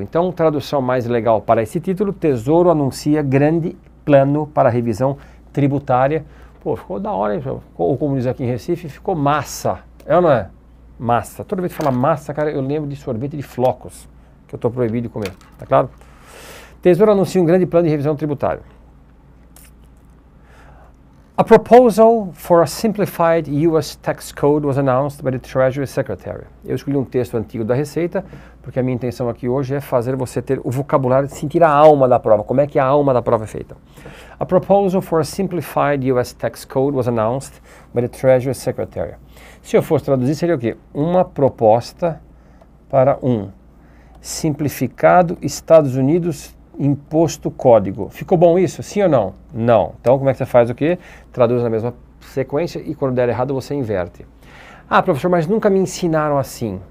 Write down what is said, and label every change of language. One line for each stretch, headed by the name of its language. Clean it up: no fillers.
Portuguese: Então, tradução mais legal para esse título, Tesouro anuncia grande plano para revisão tributária. Pô, ficou da hora, hein? Ou como diz aqui em Recife, ficou massa. É ou não é? Massa. Toda vez que fala massa, cara, eu lembro de sorvete de flocos, que eu estou proibido de comer. Tá claro? Tesouro anuncia um grande plano de revisão tributária.
English: A proposal for a simplified U.S. tax code was announced by the Treasury Secretary.
Portuguese: Eu escolhi um texto antigo da Receita, porque a minha intenção aqui hoje é fazer você ter o vocabulário, sentir a alma da prova, como é que a alma da prova é feita.
English: A proposal for a simplified U.S. tax code was announced by the Treasury Secretary.
Portuguese: Se eu fosse traduzir, seria o quê? Uma proposta para um simplificado Estados Unidos imposto código. Ficou bom isso? Sim ou não? Não. Então, como é que você faz o quê? Traduz na mesma sequência e quando der errado você inverte. Ah, professor, mas nunca me ensinaram assim.